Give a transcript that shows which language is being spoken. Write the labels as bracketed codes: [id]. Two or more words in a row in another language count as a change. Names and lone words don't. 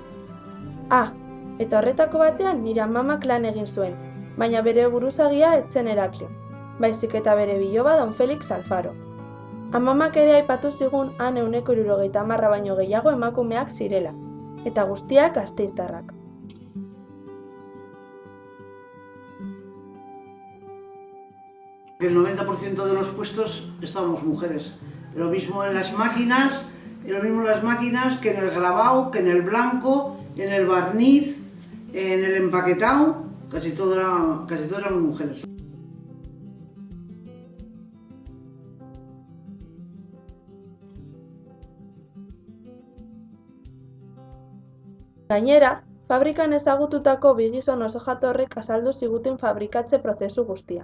[eu] Eta horretako batean nire amamak lan egin zuen, baina bere buruzagia etzen Herakleo, baizik eta bere biloba Don Felix Alfaro. Amamak ere aipatu zigun han 170 baino gehiago emakumeak zirela, eta guztiak gasteiztarrak. [es] El 90% de los puestos estábamos mujeres. Lo mismo en las máquinas, que en el grabado, que en el blanco, en el barniz, en el empaquetado, casi todo eran mujeres. [eu] Gainera, fabrikan ezagututako bi gizon oso jatorrek azaldu ziguten fabrikatze prozesu guztia.